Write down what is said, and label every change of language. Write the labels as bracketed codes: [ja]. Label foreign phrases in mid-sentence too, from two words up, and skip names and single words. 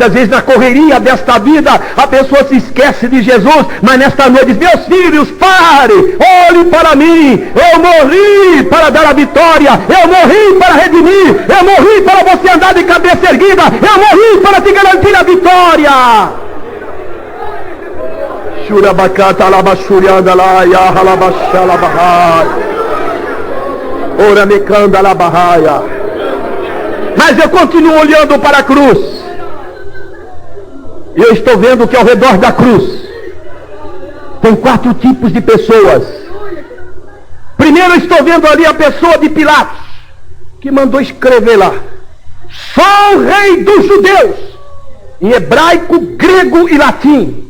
[pt] Às vezes na correria desta vida a pessoa se esquece de Jesus, mas nesta noite diz: meus filhos, pare, olhem para mim. Eu morri para dar a vitória, eu morri para redimir, eu morri para você andar de cabeça erguida, eu morri para te garantir a vitória. Shurabakata alabashurianda la ya halabashala bahaya. Ora mekanda la bahaya. Mas eu continuo olhando para a cruz. E eu estou vendo que ao redor da cruz tem 4 tipos de pessoas. Primeiro eu estou vendo ali a pessoa de Pilatos, que mandou escrever lá: sou o rei dos judeus, em hebraico, grego e latim.